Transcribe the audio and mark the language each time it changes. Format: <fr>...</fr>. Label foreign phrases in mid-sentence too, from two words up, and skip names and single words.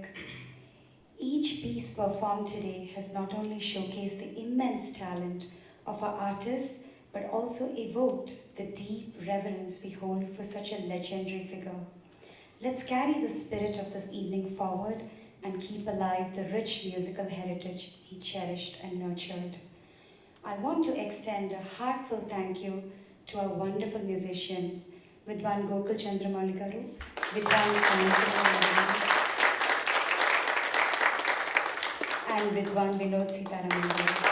<en>Each piece performed today has not only showcased the immense talent of our artists, but also evoked the deep reverence we hold for such a legendary figure. Let's carry the spirit of this evening forward and keep alive the rich musical heritage he cherished and nurtured. I want to extend a heartfelt thank you to our wonderful musicians, Vidwan Gokul Chandramouli garu, Vidwan Kamalakiran and Vidwan Vinod Seetharaman garu.</en>